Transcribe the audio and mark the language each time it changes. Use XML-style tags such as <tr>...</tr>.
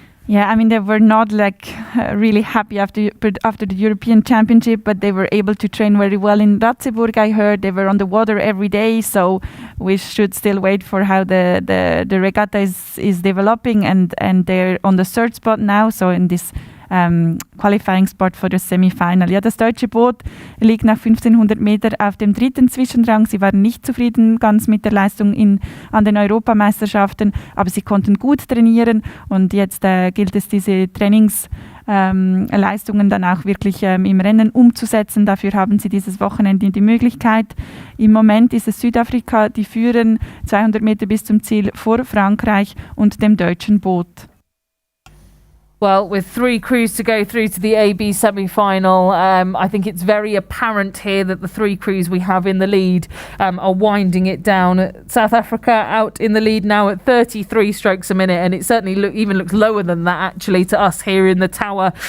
<en>Yeah, I mean, they were not really happy after the European Championship, but they were able to train very well in Ratzeburg. I heard they were on the water every day, so we should still wait for how the regatta is developing, and they're on the 3rd spot now, so in this Qualifying Spot</en> <de>für das Semifinal. Ja, das deutsche Boot liegt nach 1500 Meter auf dem 3. Zwischenrang. Sie waren nicht zufrieden ganz mit der Leistung an den Europameisterschaften, aber sie konnten gut trainieren und jetzt gilt es, diese Trainingsleistungen dann auch wirklich im Rennen umzusetzen. Dafür haben sie dieses Wochenende die Möglichkeit. Im Moment ist es Südafrika, die führen 200 Meter bis zum Ziel vor Frankreich und dem deutschen Boot.</de> <en>Well, with 3 crews to go through to the AB semi-final, I think it's very apparent here that the 3 crews we have in the lead are winding it down. South Africa out in the lead now at 33 strokes a minute, and it certainly even looks lower than that actually to us here in the tower.</en>